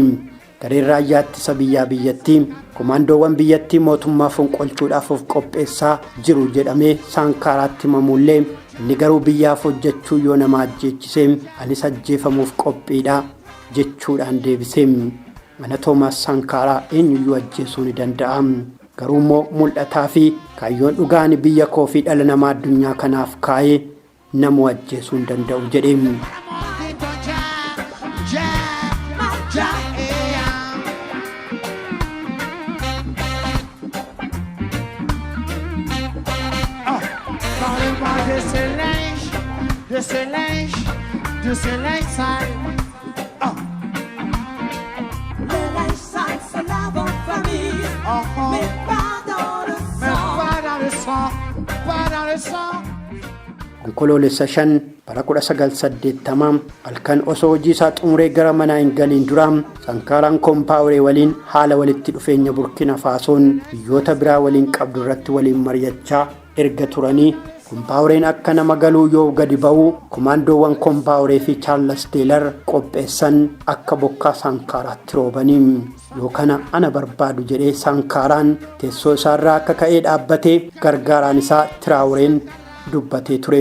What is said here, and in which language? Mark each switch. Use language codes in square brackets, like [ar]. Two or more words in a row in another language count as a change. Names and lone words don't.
[om] Gareen raayyaa ittisa biyyaa biyyattii komaandoowwan biyyattii mootummaa fonqolchuudhaaf of qopheessaa jiru jedhamee Sankaraatti himamullee inni garuu biyyaaf hojjechuu yoo nama ajjeechisee anis ajjeefamuuf qophiidha jechuudhaan deebisee. Mana Toomaas Sankaraa eenyuyyuu ajjeesuu ni danda'a. Garuu immoo mul'ataa fi kaayyoon dhugaan biyya koo fi dhala namaa addunyaa kanaaf kaa'ee nama ajjeesuu hin danda'u jedhee. [fr] De ce linge sale. Le linge sale se lave en famille, mais pas dans le sang. Mais pas dans le sang, pas dans le sang. [om] onkoloolessa 5 bara 1980 halkan osoo hojii isaa xumuree gara manaa hin galiin dura sankaaraan koompaawuree waliin haala walitti dhufeenya Burkina Faasoon biyyoota biraa waliin qabdu irratti waliin mari'achaa erga turanii koompaawureen akka nama galuu yoo gadi ba'u komaandoowwan koompaawuree fi Charles Taylor qopheessan akka bokkaa sankaaraatti roobanii yoo kana ana barbaadu jedhee sankaaraan teessoo isaarraa akka ka'ee dhaabbatee gargaaraan isaa Traoreen dubbatee ture.